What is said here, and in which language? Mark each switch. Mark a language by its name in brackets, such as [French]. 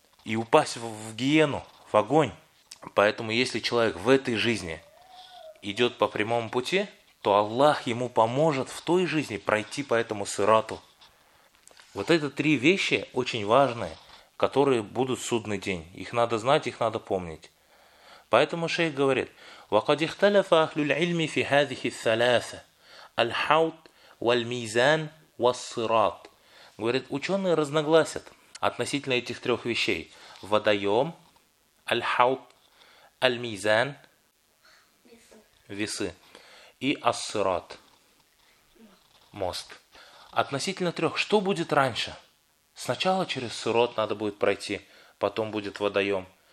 [Russian] И упасть в гиену, в огонь. Поэтому если человек в этой жизни идет по прямому пути, то Аллах ему поможет в той жизни пройти по этому сырату. Вот это три вещи очень важные, которые будут в судный день. Их надо знать, их надо помнить. Поэтому шейх говорит... [Arabic] وقد اختلف أهل العلم في هذه الثلاثة الحوض والميزان والصراط. [Russian] Говорит, ученые разногласят относительно этих трех вещей. Водоем, аль-хауд, аль-мизан, весы и ас-сират, мост. Относительно трех, что будет раньше? Сначала через сират надо будет пройти, потом будет водоем.